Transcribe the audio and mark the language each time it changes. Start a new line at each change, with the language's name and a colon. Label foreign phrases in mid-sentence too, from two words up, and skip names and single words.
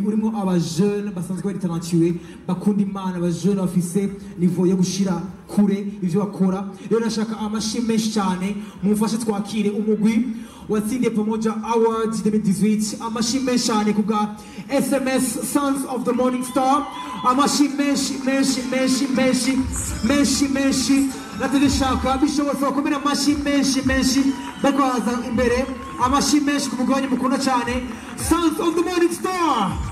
Rundi: urimo aba jeune basanzwe bari talentueux bakunda Imana aba jeune bafise niveau yo gushira kure ivyo bakora rero nashaka amashi menshi cyane mufashe twakire umugwi watsindiye Pamoja Awards 2018 amashi menshi cyane kubwa SMS Sons of the Morning Star amashi menshi natadishaka bishobora kukomera amashi menshi bakwaza imbere amashi menshi kumugabanye mukunda cyane Sons of the Morning Star.